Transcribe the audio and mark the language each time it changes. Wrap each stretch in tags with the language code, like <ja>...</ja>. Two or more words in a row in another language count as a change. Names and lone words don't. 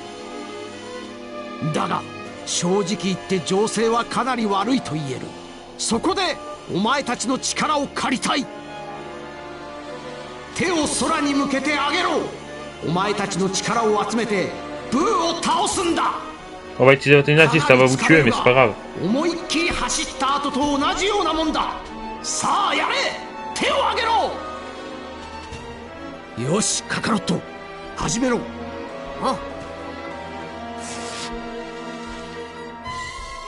<ja>だが正直言って情勢はかなり悪いと言える。そこでお前たちの力を借りたい。手を空に向けてあげろ。お前たちの力を集めてブーを倒すんだ。</ja> <fr>On va utiliser votre énergie, ça va vous tuer, mais c'est pas grave.</fr> <ja>思いっきり走った後と同じようなもんだ。さあやれ。手をあげろ。よしカカロット、始めろ。</ja>